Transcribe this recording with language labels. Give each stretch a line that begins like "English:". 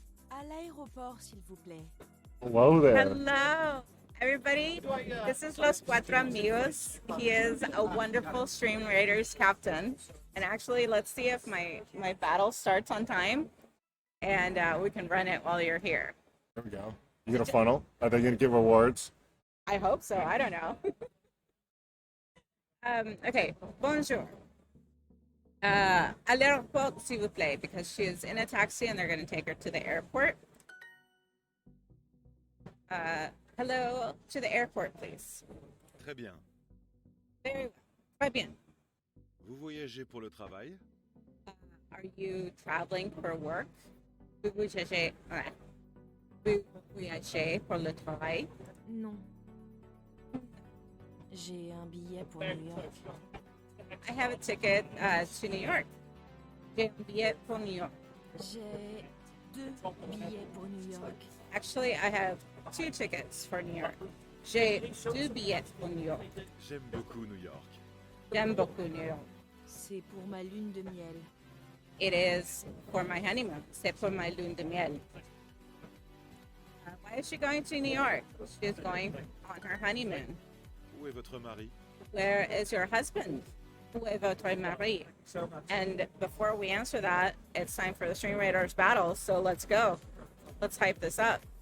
French: À l'aéroport, s'il vous plaît.
English: Hello there. Hello, everybody. This is Los Cuatro Amigos. He is a wonderful Stream Raiders captain. And actually, let's see if my battle starts on time. And we can run it while you're here. There we go. You get a funnel? Are they going to give awards? I hope so. I don't know. Okay,
French: bonjour. À l'aéroport, s'il vous plaît,
English: because she is in a taxi and they're going to take her to the airport. Hello, to the airport, please.
French: Très bien.
English: Very well.
French: Très bien. Vous voyagez pour le travail?
English: Are you traveling for work?
French: Vous voyagez, vous voyagez pour le travail? Non. J'ai un billet pour New York.
English: I have a ticket to New York.
French: J'ai un billet pour New York. J'ai 2 billets pour New York.
English: Actually, I have 2 tickets for New York.
French: J'ai 2 billets pour New York. J'aime beaucoup New York. J'aime beaucoup New York. C'est pour ma lune de miel.
English: It is for my honeymoon.
French: C'est pour ma lune de miel.
English: Why is she going to New York? She is going on her honeymoon.
French: Où est votre mari?
English: Where is your husband?
French: Où est votre mari?
English: And before we answer that, it's time for the Stream Raiders battle. So let's go. Let's hype this up.